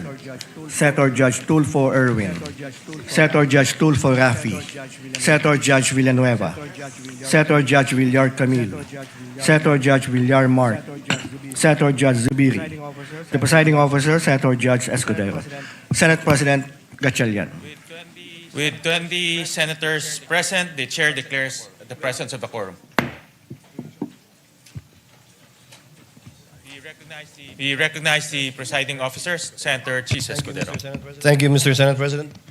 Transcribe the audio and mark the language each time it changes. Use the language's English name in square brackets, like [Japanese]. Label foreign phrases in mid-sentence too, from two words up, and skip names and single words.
[English] Senator Judge Tulfo Erwin. Senator Judge Tulfo Rafi. Senator Judge Villanueva. Senator Judge Villar Camilo. Senator Judge Villar Mark. Senator Judge Zubiri. The presiding officer, Senator Judge Escudero. Senate President Gatchalian. With 20 senators present, the chair declares the presence of a quorum. We recognize the presiding officers, Senator Chis Escudero. Thank you, Mr. Senate President.